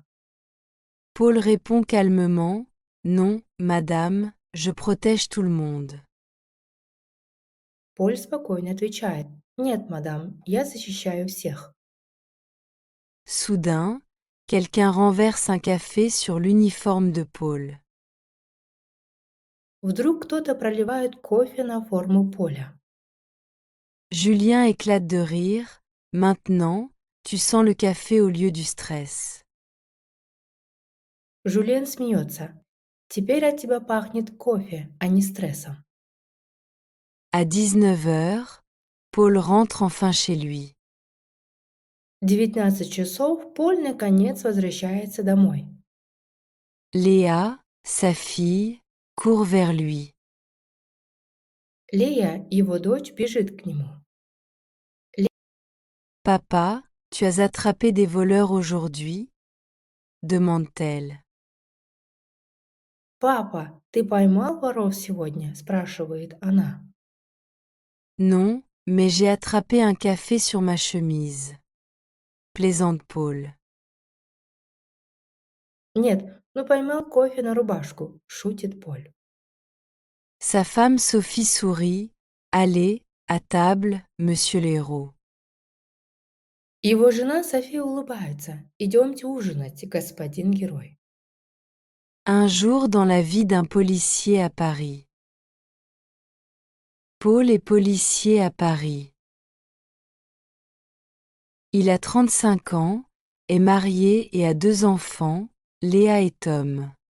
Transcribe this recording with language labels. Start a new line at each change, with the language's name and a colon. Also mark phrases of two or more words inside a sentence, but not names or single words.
French: Paul répond calmement, non, madame, je protège tout le monde.
Russian: Поль спокойно отвечает. Нет, мадам, я защищаю всех.
French: Soudain, quelqu'un renverse un café sur l'uniforme de Paul.
Russian: Вдруг кто-то проливает кофе на форму Поля.
French: Julien éclate de rire. Maintenant, tu sens le café au lieu du stress.
Russian: Жюльен смеется. Теперь от тебя пахнет кофе, а не стрессом.
French: À 19 heures, Paul rentre enfin chez lui.
Russian: 19 часов Поль наконец возвращается домой.
French: Léa, sa fille, court vers lui.
Russian: Лея, его дочь, бежит к нему.
French: Papa, tu as attrapé des voleurs aujourd'hui? Demande-t-elle.
Russian: «Папа, ты поймал воров сегодня?» – спрашивает она.
French: Non, mais j'ai attrapé un café sur ma chemise. Plaisante Paul.
Russian: «Нет, но поймал кофе на рубашку», – шутит Поль.
French: Sa femme Sophie sourit. Allez, à table, monsieur l'héros.
Russian: Его жена София улыбается. «Идемте ужинать, господин герой».
French: Un jour dans la vie d'un policier à Paris. Paul est policier à Paris. Il a 35 ans, est marié et a 2 enfants, Léa et Tom.